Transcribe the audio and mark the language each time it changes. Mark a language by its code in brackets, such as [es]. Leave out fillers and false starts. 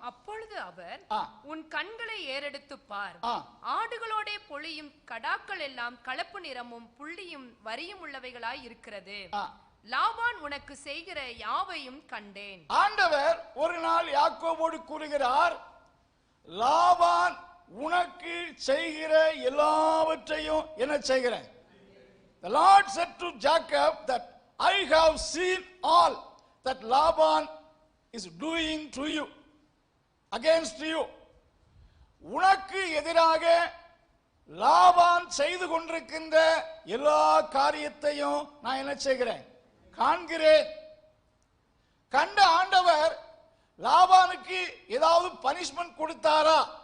[ta] அப்பொழுது அவர், உன் கண்களை ஏறெடுத்து பார், ஆடுகளோட பொழியும் கடாக்கள் எல்லாம் கலப்பு நிறமும் புள்ளியும் வரியும் உள்ளவைகளாய் இருக்கிறது. லாபான் உனக்கு செய்கிற யாவையும் கண்டேன். ஆண்டவர் ஒரு நாள் யாக்கோபோடு கூறுகிறார், லாபான் உனக்கு செய்கிற எல்லாவற்றையும் என்ன செய்கிறேன். [en] The Lord said to Jacob that I have seen all that Laban is doing to you, against you. [ta] உனக்கு எதிராக லாபான் செய்து கொண்டிருக்கின்ற எல்லா காரியத்தையும் நான் என்ன செய்கிறேன், காண்கிறேன். கண்ட ஆண்டவர் லாபானுக்கு ஏதாவது பனிஷ்மெண்ட் கொடுத்தாரா?